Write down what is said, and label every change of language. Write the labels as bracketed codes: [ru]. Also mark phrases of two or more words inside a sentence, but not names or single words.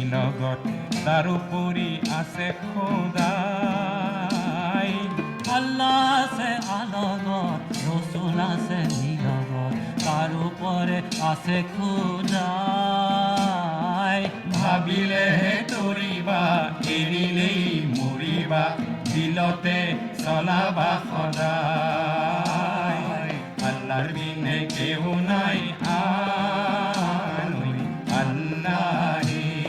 [as] জগত তাৰোপৰি আছে খোদাই [bn] আল্লাহ আছে আলগত রসুল আছে নিলগত তার উপরে আছে খুদাই [as] ভাবিলেহে তৰিবা এৰিলেই মৰিবা দিলতে চলাবা সদায় আল্লাহৰ বিনে কেউ নাই আনৈ আল্লাহে